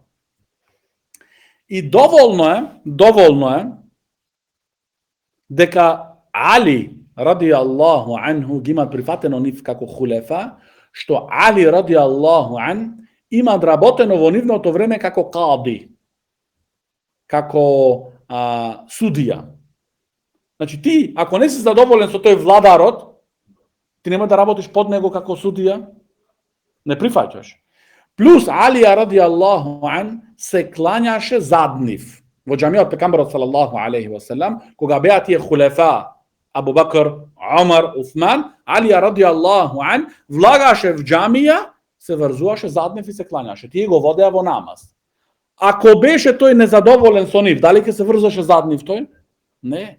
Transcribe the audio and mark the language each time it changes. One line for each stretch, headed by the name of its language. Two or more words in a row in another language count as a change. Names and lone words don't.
Macedonian: И доволно е дека Али
Arabic: رضي الله عنه
Macedonian: ги имаат прифатено нив како хулефа, што Али
Arabic: رضي الله عن
Macedonian: имаат работено во нивното време како кади, како судија. Значи ти, ако не си задоволен со тој владарот, ти нема да работиш под него како судија, не прифаќаш. Плюс Алија
Arabic: رضي الله عن
Macedonian: се клањаше зад нив. Во џамијот пекамберот
Arabic: صلى الله عليه وسلم,
Macedonian: кога беа тие хулефа Абу Бакр, Умар, Усман, Алија
Arabic: رضي الله عن
Macedonian: влагаше в џамија, се врзуваше зад нив и се клањаше. Тие го водеа во намаз. Ако беше тој незадоволен со нив, дали ќе се врзаше зад нив тој? Не.